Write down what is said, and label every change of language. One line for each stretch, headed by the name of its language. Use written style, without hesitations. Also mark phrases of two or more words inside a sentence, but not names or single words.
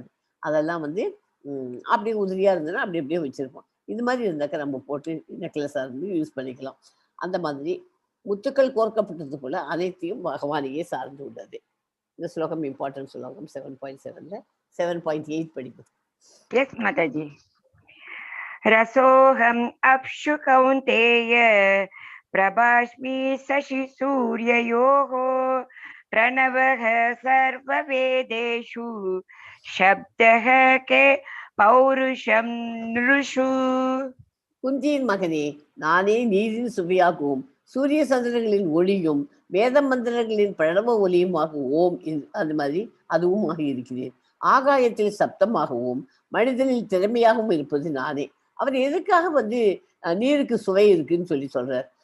Tamil: அதெல்லாம் அப்படி உதிரியா இருந்ததுன்னா அப்படி அப்படியே வச்சிருப்போம். இது மாதிரி இருந்தாக்க நம்ம போட்டு
English: necklace use
Tamil: பண்ணிக்கலாம். அந்த மாதிரி முத்துக்கள் கோர்க்கப்பட்டது போல அனைத்தையும் பகவானையே சார்ந்து உள்ளது. இந்த ஸ்லோகம் இம்பார்ட்டன்ட் ஸ்லோகம் 7.7ல 7.8 படிப்பது.
English: Yes, Mataji.
Sanskrit: रसोऽहम् अप्सु कौन्तेय प्रभास्मि शशि सूर्ययोः प्रणवः सर्व वेदेषु शब्दः खे पौरुषं नृषु.
Tamil: குந்தியின் மகனே, நானே நீரின் சுவையாகவும் சூரிய சந்திரர்களின் ஒளியும் வேத மந்திரங்களின் பிரணவ ஒலியுமாக ஓம் அது மாதிரி அதுவும் ஆக இருக்கிறேன். ஆகாயத்தில் சப்தமாகவும் மனிதனில் திறமையாகவும் இருப்பது நானே. அவர் எதுக்காக நீருக்கு சுவை இருக்குன்னு சொல்றார்.